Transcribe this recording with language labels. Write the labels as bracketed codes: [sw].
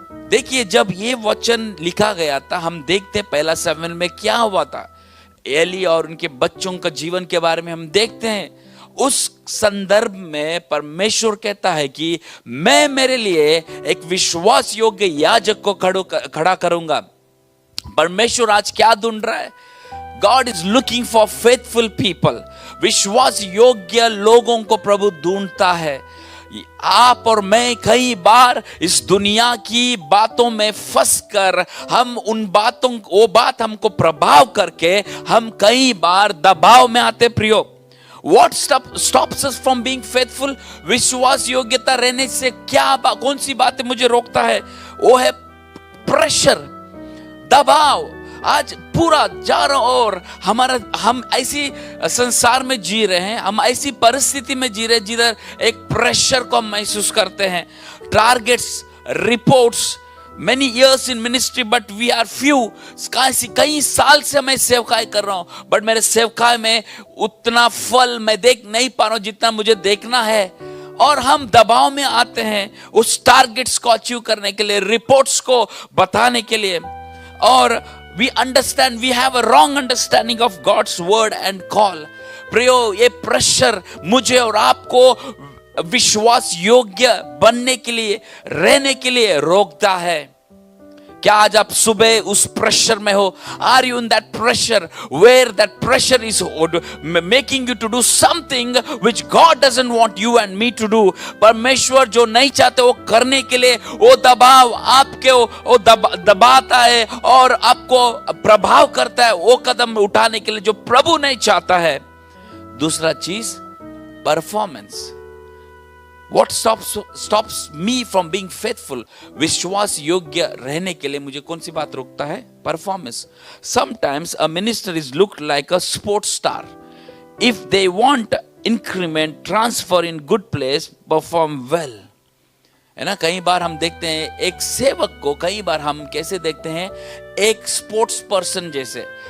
[hi] देखिए, जब ये वचन लिखा गया था, हम देखते पहला शमूएल में क्या हुआ था। एली और उनके बच्चों का जीवन के बारे में हम देखते हैं। उस संदर्भ में परमेश्वर कहता है कि मैं मेरे लिए एक विश्वास योग्य याजक को खड़ा करूंगा। परमेश्वर आज क्या ढूंढ रहा है? [en] God is looking for faithful people. [hi] विश्वास योग्य लोगों को प्रभु ढूंढता है। आप और मैं कई बार इस दुनिया की बातों में फंसकर हम वो बात हमको प्रभाव करके हम कई बार दबाव में आते। प्रियो, [en] What stops us from being faithful? [hi] विश्वास योग्यता रहने से कौन सी बातें मुझे रोकता है? वो है प्रेशर, दबाव। आज पूरा चारों ओर हम ऐसी संसार में जी रहे हैं, हम ऐसी परिस्थिति में जी रहे हैं जिधर एक प्रेशर को हम महसूस करते हैं। [en] Targets, reports, many years in ministry but we are few। [hi] कई साल से मैं सेवकाई कर रहा हूं, बट मेरे सेवकाई में उतना फल मैं देख नहीं पा रहा हूं जितना मुझे देखना है। और हम दबाव में आते हैं उस टारगेट्स को अचीव करने के लिए, रिपोर्ट्स को बताने के लिए। और [en] we understand, we have a wrong understanding of God's word and call। [hi] प्रियो, ये प्रेशर मुझे और आपको विश्वास योग्य बनने के लिए, रहने के लिए रोकता है। क्या आज आप सुबह उस प्रेशर में हो? [en] Are you in that pressure where that pressure is making you to do something which God doesn't want you and me to do? [hi] परमेश्वर जो नहीं चाहते वो करने के लिए वो दबाव आपके वो दबाता है और आपको प्रभाव करता है वो कदम उठाने के लिए जो प्रभु नहीं चाहता है। दूसरा चीज, performance. [en] What stops me from being faithful? [hi] विश्वास योग्य रहने के लिए मुझे कौन सी बात रोकता है? Performance. [en] Sometimes a minister is looked like a sports star. If they want increment, transfer in good place, perform well. [hi] है ना, कई बार हम देखते हैं एक सेवक को, कई बार हम कैसे देखते हैं, एक स्पोर्ट्स पर्सन जैसे।